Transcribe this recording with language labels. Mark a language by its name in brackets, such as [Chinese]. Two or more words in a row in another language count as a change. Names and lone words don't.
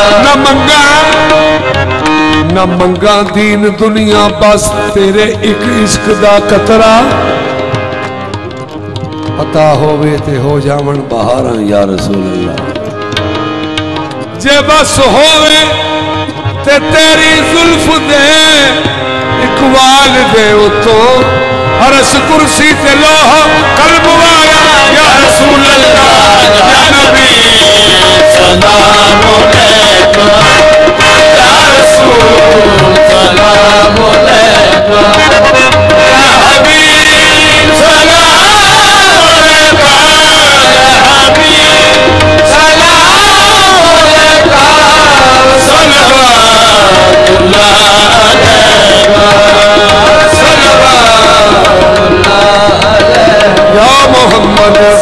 [Punjabi] نہ منگاں دین دنیا بس تیرے اک عشق دا قطرہ، پتا ہووے تے ہو جاون بہارا [Arabic] يا رسول الله. [Punjabi] جے بس ہووے تے تیری زلف دے اقبال دے اتو عرش کرسی تے لوح قلب والا [Arabic] يا رسول الله يا نبي سلام عليك يا رسول سلام عليك يا حبيب سلام عليك يا حبيب سلام عليك صلى الله عليك يا محمد